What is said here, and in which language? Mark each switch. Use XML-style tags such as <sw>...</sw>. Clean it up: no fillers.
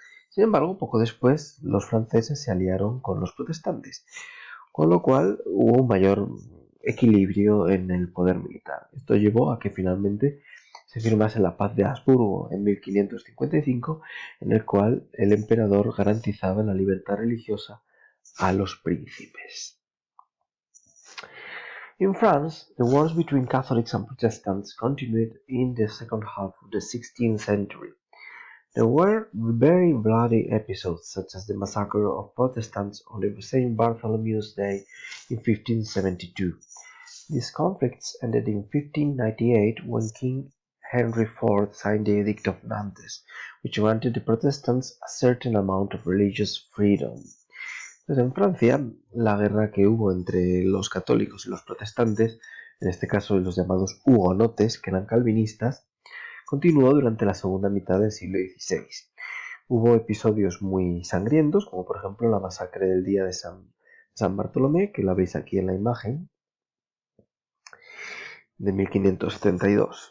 <es>Sin embargo, poco después los franceses se aliaron con los protestantes, con lo cual hubo un mayor equilibrio en el poder militar. Esto llevó a que finalmente se firmase la Paz de Habsburgo en 1555, en el cual el emperador garantizaba la libertad religiosa a los príncipes.</es> <en>In France, the wars between Catholics and Protestants continued in the second half of the 16th century. There were very bloody episodes, such as the massacre of Protestants on St. Bartholomew's Day in 1572. These conflicts ended in 1598 when King Henry IV signed the Edict of Nantes, which granted the Protestants a certain amount of religious freedom.</en> <es>Entonces, en Francia, la guerra que hubo entre los católicos y los protestantes, en este caso los llamados hugonotes, que eran calvinistas, continuó durante la segunda mitad del siglo XVI. Hubo episodios muy sangrientos, como por ejemplo la masacre del día de San Bartolomé, que la veis aquí en la imagen, de 1572.</es>